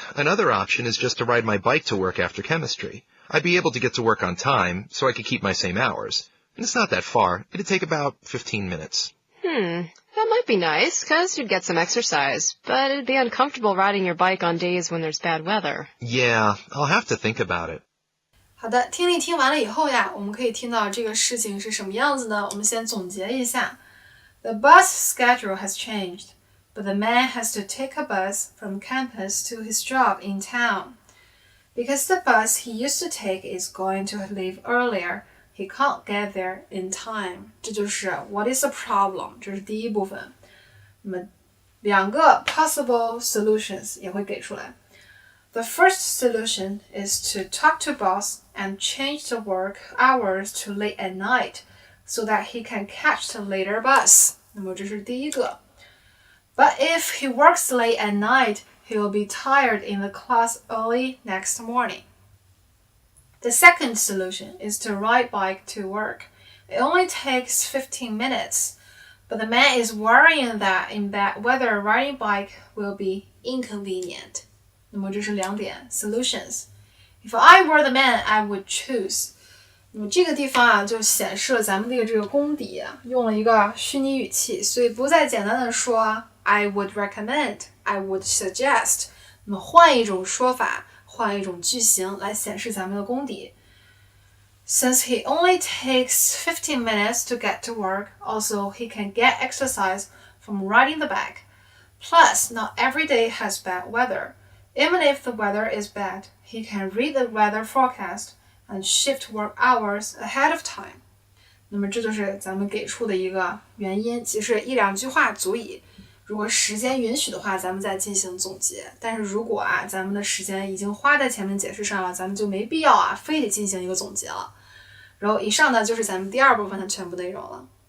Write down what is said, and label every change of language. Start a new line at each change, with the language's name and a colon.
English: Another option is just to ride my bike to work after chemistry. I'd be able to get to work on time, so I could keep my same hours.And it's not that far. It'd take about 15 minutes. That might be nice, 'cause you'd get some exercise. But it'd be uncomfortable riding your bike on days when there's bad weather. Yeah, I'll have to think about it.
Chinese: 好的，听力听完了以后呀，我们可以听到这个事情是什么样子呢？我们先总结一下。
English: The bus schedule has changed, but the man has to take a bus from campus to his job in town. Because the bus he used to take is going to leave earlier,He can't get there in time.
Chinese: 这就是
English: What is the problem?
Chinese: 这是第一部分。那么两个
English: possible solutions
Chinese: 也会给出来。
English: The first solution is to talk to boss and change the work hours to late at night so that he can catch the later bus.
Chinese: 那么这是第一个。
English: But if he works late at night, he will be tired in the class early next morning.The second solution is to ride bike to work. It only takes 15 minutes, but the man is worrying that in bad weather riding bike will be inconvenient.
Chinese: 那么这是两点 solutions.
English: If I were the man, I would choose.
Chinese: 那么这个地方就显示了咱们这个功底用了一个虚拟语气，所以不再简单的说
English: I would recommend, I would suggest.
Chinese: 那么换一种说法。换一种句型来显示咱们的功底。
English: Since he only takes 15 minutes to get to work, also he can get exercise from riding the bike. Plus, not every day has bad weather. Even if the weather is bad, he can read the weather forecast and shift work hours ahead of time.
Chinese: 那么这就是咱们给出的一个原因，其实一两句话足矣。如果时间允许的话，咱们再进行总结。但是如果咱们的时间已经花在前面解释上了，咱们就没必要非得进行一个总结了。然后以上呢就是咱们第2部分的全部内容了。